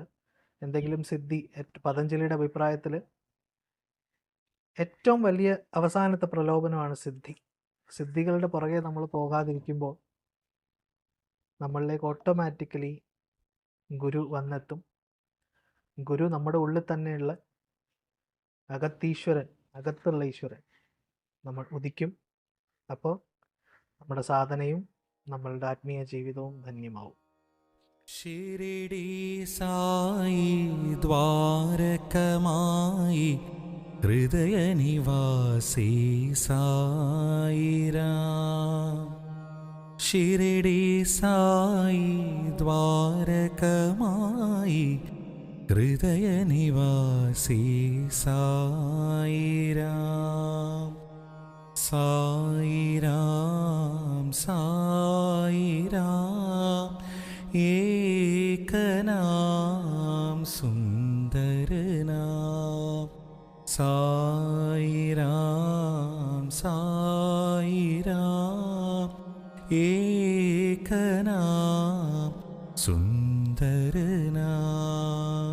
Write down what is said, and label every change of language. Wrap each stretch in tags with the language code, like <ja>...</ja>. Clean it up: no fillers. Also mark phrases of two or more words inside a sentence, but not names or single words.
<ml>എന്തെങ്കിലും പതഞ്ജലിയുടെ അഭിപ്രായത്തിൽ ഏറ്റവും വലിയ അവസാനത്തെ പ്രലോഭനമാണ് സിദ്ധികളുടെ പുറകെ നമ്മൾ പോകാതിരിക്കുമ്പോൾ നമ്മളിലേക്ക് ഓട്ടോമാറ്റിക്കലി ഗുരു വന്നെത്തും. ഗുരു നമ്മുടെ ഉള്ളിൽ തന്നെയുള്ള അകത്തുള്ള ഈശ്വരൻ നമ്മൾ ഉദിക്കും. അപ്പോൾ നമ്മുടെ സാധനയും നമ്മളുടെ ആത്മീയ ജീവിതവും ധന്യമാവും.</ml> <hi>शिरडी साई द्वारकमाई हृदय निवासी साई राम. शिरडी साई द्वारकमाई हृदय निवासी साई राम. साई राम साई राम एक नाम सुंदर नाम. साई राम एक नाम सुंदर नाम.</hi>